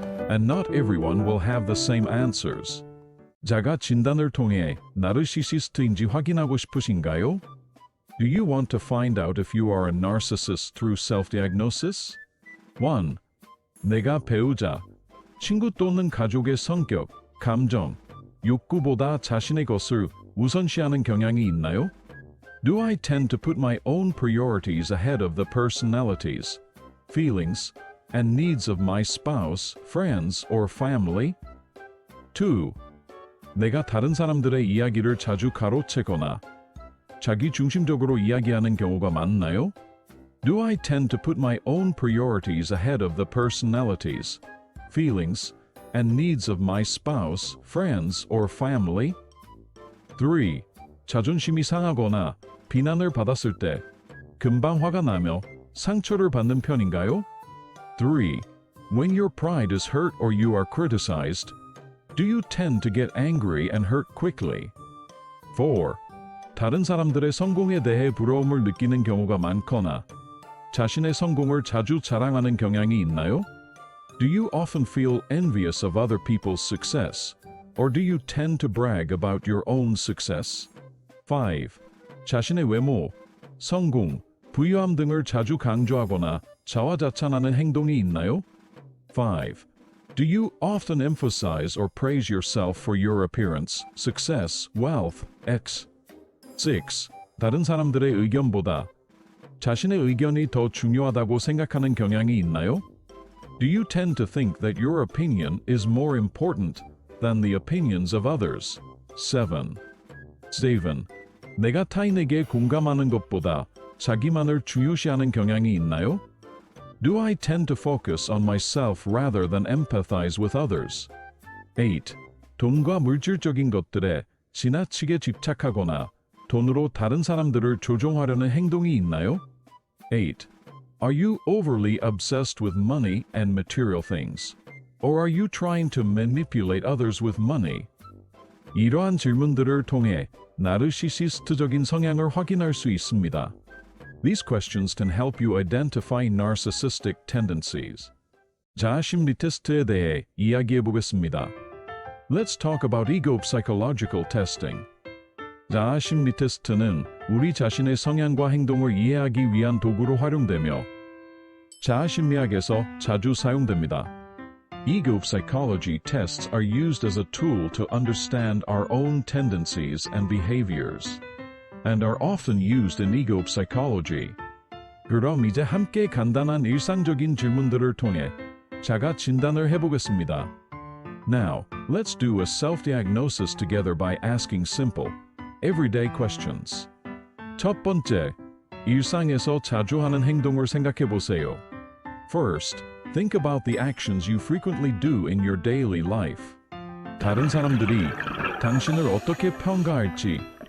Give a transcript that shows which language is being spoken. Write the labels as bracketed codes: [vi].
[en] And not everyone will have the same answers. [ko] 자가 진단을 통해 나르시시스트인지 확인하고 싶으신가요? [en] Do you want to find out if you are a narcissist through self-diagnosis? 1. [ko] 내가 배우자, 친구 또는 가족의 성격, 감정, 욕구보다 자신의 것을 우선시하는 경향이 있나요? [en] Do I tend to put my own priorities ahead of the personalities, feelings, and needs of my spouse, friends, or family? 2. [ko] 내가 다른 사람들의 이야기를 자주 가로채거나 자기 중심적으로 이야기하는 경우가 많나요? [en] Do I tend to put my own priorities ahead of the personalities, feelings, and needs of my spouse, friends, or family? 3. [ko] 자존심이 상하거나 비난을 받았을 때 금방 화가 나며 상처를 받는 편인가요? 3. [en] When your pride is hurt or you are criticized, do you tend to get angry and hurt quickly? 4. [ko] 다른 사람들의 성공에 대해 부러움을 느끼는 경우가 많거나 자신의 성공을 자주 자랑하는 경향이 있나요? [en] Do you often feel envious of other people's success? Or do you tend to brag about your own success? 5. [ko] 자신의 외모, 성공, 부유함 등을 자주 강조하거나 자화자찬하는 행동이 있나요? 5. [en] Do you often emphasize or praise yourself for your appearance, success, wealth, X? 6. [ko] 다른 사람들의 의견보다 자신의 의견이 더 중요하다고 생각하는 경향이 있나요? [en] Do you tend to think that your opinion is more important than the opinions of others? 7. [ko] 내가 타인에게 공감하는 것보다 자기만을 중요시하는 경향이 있나요? [en] Do I tend to focus on myself rather than empathize with others? 8. [ko] 돈과 물질적인 것들에 지나치게 집착하거나 돈으로 다른 사람들을 조종하려는 행동이 있나요? 8. [en] Are you overly obsessed with money and material things? Or are you trying to manipulate others with money? [ko] 이러한 질문들을 통해 나르시시스트적인 성향을 확인할 수 있습니다. [en] These questions can help you identify narcissistic tendencies. [ko] 자아심리 테스트에 대해 이야기해 보겠습니다. [en] Let's talk about ego psychological testing. [ko] 자아심리 테스트는 우리 자신의 성향과 행동을 이해하기 위한 도구로 활용되며 자아심리학에서 자주 사용됩니다. [en] Ego psychology tests are used as a tool to understand our own tendencies and behaviors, and are often used in ego psychology. [ko] 그럼 이제 함께 간단한 일상적인 질문들을 통해 자가 진단을 해보겠습니다. [en] Now, let's do a self-diagnosis together by asking simple, everyday questions. [ko] 첫 번째, 일상에서 자주 하는 행동을 생각해 보세요. [en] First, think about the actions you frequently do in your daily life. [ko] 다른 사람들이 당신을 어떻게 평가할지.